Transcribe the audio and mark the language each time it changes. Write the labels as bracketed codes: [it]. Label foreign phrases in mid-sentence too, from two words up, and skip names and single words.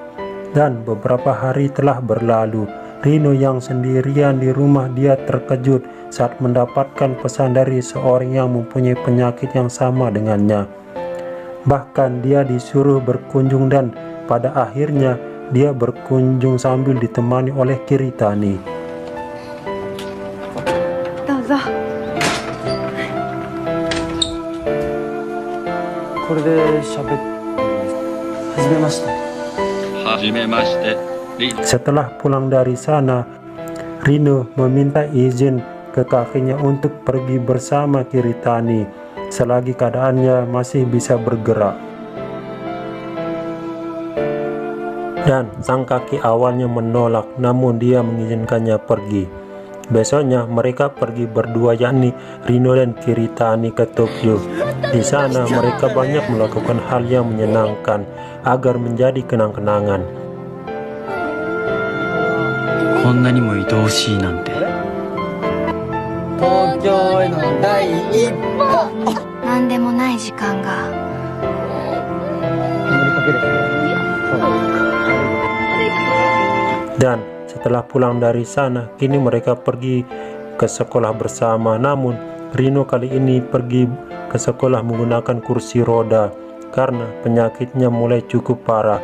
[id] Dan beberapa hari telah berlalu. Rino yang sendirian di rumah, dia terkejut saat mendapatkan pesan dari seorang yang mempunyai penyakit yang sama dengannya. Bahkan dia disuruh berkunjung dan pada akhirnya dia berkunjung sambil ditemani oleh Kiritani. [ja] どうぞ。これで喋ってはじめまして。はじめまして。 [id] Setelah pulang dari sana, Rino meminta izin ke kakeknya untuk pergi bersama Kiritani selagi keadaannya masih bisa bergerak. Dan sang kakek awalnya menolak, namun dia mengizinkannya pergi. Besoknya mereka pergi berdua, yakni Rino dan Kiritani, ke Tokyo. Di sana mereka banyak melakukan hal yang menyenangkan agar menjadi kenang-kenangan. [ja] こんなにも愛おしいなんて。東京への第一歩。なんでもない時間が。 [id] Dan setelah pulang dari sana, kini mereka pergi ke sekolah bersama. Namun Rino kali ini pergi ke sekolah menggunakan kursi roda karena penyakitnya mulai cukup parah.